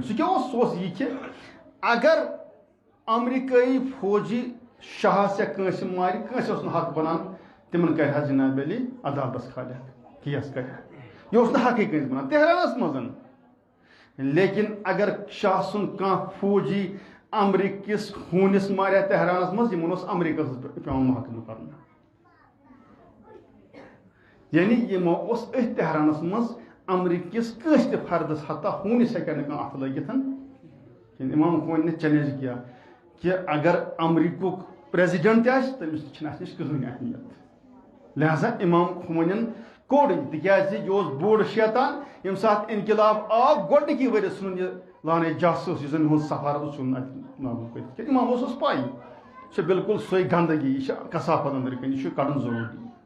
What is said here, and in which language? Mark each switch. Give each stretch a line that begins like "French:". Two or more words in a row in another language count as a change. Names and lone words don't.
Kashmiri: سُہ کیٛاہ اوس سُہ اوس یہِ کہِ اگر امریکٲیی فوجی شاہس یا کٲنٛسہِ مارِ کٲنٛسہِ اوس نہٕ حق بنان تِمن کرِ ہا جناب علی عدالتس کھالہِ کیس کرِ ہا یہِ اوس نہٕ حقٕے کٲنٛسہِ بنان تہرانس منٛز لیکن اگر شاہ سُنٛد کانٛہہ فوجی امریکِس ہوٗنِس ماریا تہرانس منٛز یِمن اوس امریکہس پیوان محاکمہٕ کرُن یعنی یِمو اوس أتھۍ تہرانس منٛز امریکِس کٲنٛسہِ تہِ فردس حتیٰ ہوٗنِس ہیٚکہِ نہٕ کانٛہہ اتھٕ لٲگِتھ
Urdu: امام خوانی نے چیلنج کیا کہ
Kashmiri: اگر امریکُک پریزیڈنٹ تہِ آسہِ تٔمِس چھِنہٕ اَتھ نِش کٕہٕنۍ اہمیت لہذا امام خوانین کوٚڑ تِکیازِ یہِ اوس بوٚڑ شیطان ییٚمہِ ساتہٕ انقلاب آو گۄڈنِکی ؤرۍ ژھٕنُن یہِ لانے جاسوٗس یُس زن یِہُنٛد سفارت اوس ژھُنُن اتہِ نامہٕ کٔرِتھ کیٛازِ امامس اوس پاے یہِ چھِ بالکل سۄے گندگی یہِ چھِ کثافت أنٛدرٕ کَنۍ یہِ چھُ کڑُن ضروٗری